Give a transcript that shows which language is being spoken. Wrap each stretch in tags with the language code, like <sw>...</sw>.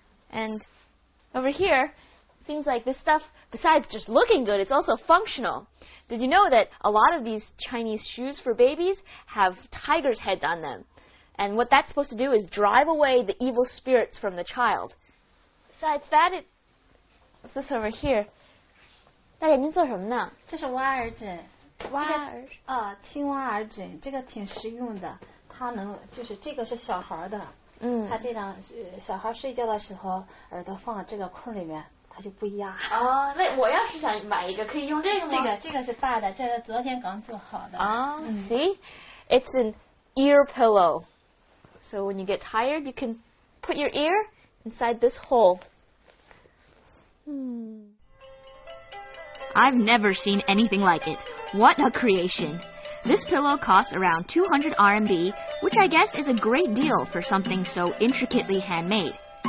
<en>And over here, it seems like this stuff, besides just looking good, it's also functional. Did you know that a lot of these Chinese shoes for babies have tigers' heads on them? And what that's supposed to do is drive away the evil spirits from the child. Besides that, what's this over here?</en> <zh>大姐，您做什么呢？这是挖耳枕。挖耳啊，青蛙耳枕，这个挺实用的。它能就是这个是小孩的，它这样小孩睡觉的时候耳朵放这个空里面，它就不压。哦，那我要是想买一个，可以用这个吗？这个是大的，这个昨天刚做好的。</zh> <en>啊，see, it's an ear pillow. So when you get tired, you can put your ear inside this hole. I've never seen anything like it. What a creation. This pillow costs around 200 RMB, which I guess is a great deal for something so intricately handmade.</en>